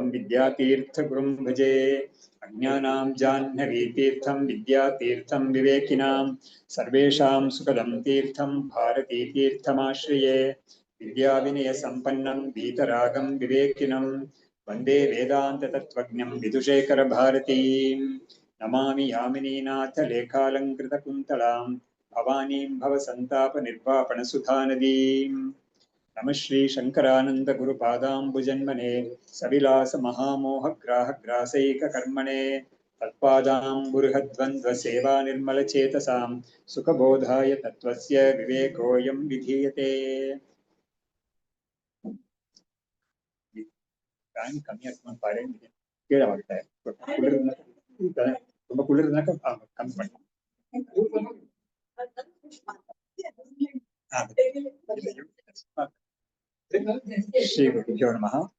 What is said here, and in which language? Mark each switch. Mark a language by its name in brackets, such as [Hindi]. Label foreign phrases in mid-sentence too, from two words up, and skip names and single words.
[Sanskrit] विद्यातीर्थगुरुं भजे अज्ञानां जाह्नवीतीर्थं विद्यातीर्थं विवेकिनां सर्वेषां सुखदं तीर्थं भारतीतीर्थमाश्रये विद्याविनयसम्पन्नं वीतरागं विवेकिनं वन्दे वेदान्ततत्त्वज्ञं विदुशेखरभारतीं नमामि यामिनीनाथलेखालङ्कृतकुन्तलां भवानीं भवसन्तापनिर्वापणसुधानदीं नमः श्री शङ्करानन्दगुरुपादाम्बुजन्मने सविलासमहामोहग्राहग्रासैककर्मणे तत्पादाम्बुरुहद्वन्द्वसेवा निर्मलचेतसां सुखबोधाय तत्त्वस्य विवेकोऽयं विधीयते [Kannada] ಫ್ಯಾನ್ ಕಮ್ಮಿ ಹಾಕೊಂಡು ಪಾರೆ ಕೇಳವಾಗ್ತಾ ಇದೆ ತುಂಬಾ ಕುಳಿರ್ ಕಮ್ಮಿ ಮಾಡಿ [Sanskrit] ಶ್ರೀ ಗುರುಭ್ಯೋ ನಮಃ.